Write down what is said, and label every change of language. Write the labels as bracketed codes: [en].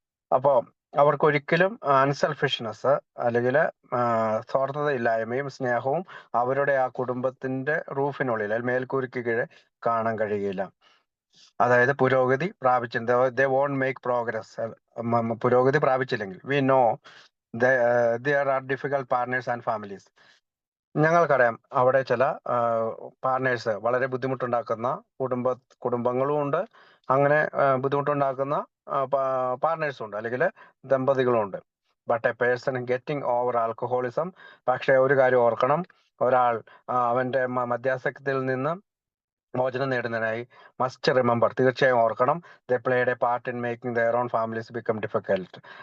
[ml] അപ്പോൾ അവർക്കൊരിക്കലും അൺസെൽഫിഷ്നെസ് അല്ലെങ്കിൽ സ്വാർത്ഥതയില്ലായ്മയും സ്നേഹവും അവരുടെ ആ കുടുംബത്തിന്റെ റൂഫിനുള്ളിൽ അല്ലെങ്കിൽ മേൽക്കൂരയ്ക്ക് കീഴെ കാണാൻ കഴിയില്ല. അതായത് പുരോഗതി [en] They won't make progress. [ml] പുരോഗതി പ്രാപിച്ചില്ലെങ്കിൽ [en] We know there are difficult partners and families. [ml] ഞങ്ങൾക്കറിയാം അവിടെ ചില പാർട്ട്നേഴ്സ് വളരെ ബുദ്ധിമുട്ടുണ്ടാക്കുന്ന കുടുംബങ്ങളും ഉണ്ട്, അങ്ങനെ ബുദ്ധിമുട്ടുണ്ടാക്കുന്ന പാർട്ട്നേഴ്സും ഉണ്ട് അല്ലെങ്കിൽ ദമ്പതികളും ഉണ്ട്. [en] but a person getting over alcoholism, [ml] പക്ഷെ ഒരു കാര്യം ഓർക്കണം, ഒരാൾ അവന്റെ മദ്യാസക്തിയിൽ നിന്ന് മോചനം നേടുന്നതിനായി [en] must remember, [ml] തീർച്ചയായും ഓർക്കണം, [en] They played a part in making their own families become difficult.